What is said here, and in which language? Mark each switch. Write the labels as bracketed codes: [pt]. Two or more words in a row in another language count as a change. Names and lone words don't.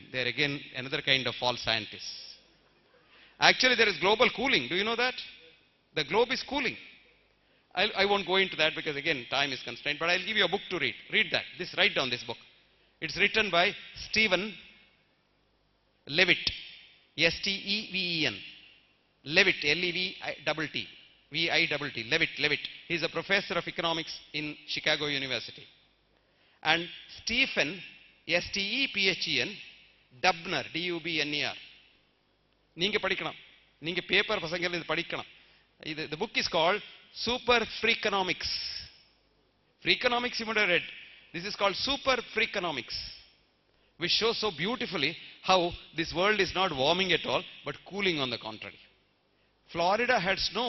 [en] They are again another kind of false scientists. Actually, there is global cooling. Do you know that? The globe is cooling. I won't go into that because again time is constrained, but I'll give you a book to read. Read that. Write down this book. It's written by Stephen Levitt. S-T-E-V-E-N. Levitt. L-E-V-I-T-T. V-I-T-T. Levitt. He's a professor of economics in Chicago University. And Stephen, S-T-E-P-H-E-N, Dubner, D-U-B-N-E-R. [ta] நீங்க படிக்கணும். நீங்க பேப்பர் பசங்க இது படிக்கணும். The book is called Super Freakonomics. Freakonomics you might have read. This is called Super Freakonomics, which shows so beautifully how this world is not warming at all, but cooling on the contrary. Florida had snow.